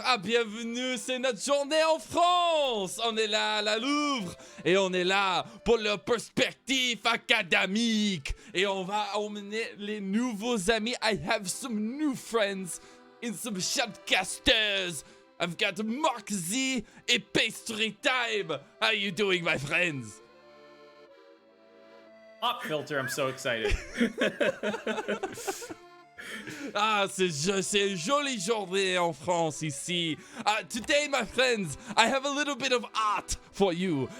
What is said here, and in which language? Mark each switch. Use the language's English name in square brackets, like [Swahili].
[French] Ah, bienvenue, c'est notre journée en France. On est là à la Louvre et on est là pour le perspective académique. Et on va emmener les nouveaux amis. [English] I have some new friends in some shotcasters. I've got Mark Z et Pastry Time. How you doing, my friends? Pop filter, I'm so excited. [French] Ah, c'est une jolie journée en France ici. [English] Today, my friends, I have a little bit of art for you.